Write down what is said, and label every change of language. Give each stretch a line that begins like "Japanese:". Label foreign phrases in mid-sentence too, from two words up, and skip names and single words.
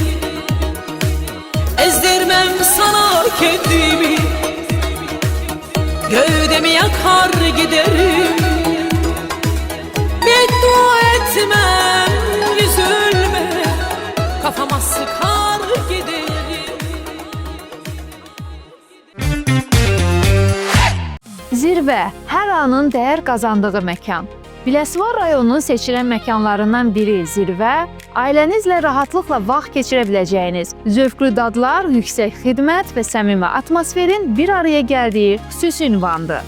Turkish: Ezdirmem sana kendimi, gövdemi yakar giderim. Beddua etmem yüzülme, kafama sıkar giderim.
Azerbaijani: Zirvə hər anın dəyər qazandığı məkan. Biləsuvar rayonunun seçilən məkanlarından biri Zirvə, ailənizlə rahatlıqla vaxt keçirə biləcəyiniz, zövqlü dadlar, yüksək xidmət və səmimi atmosferin bir araya gəldiyi xüsusi ünvandır.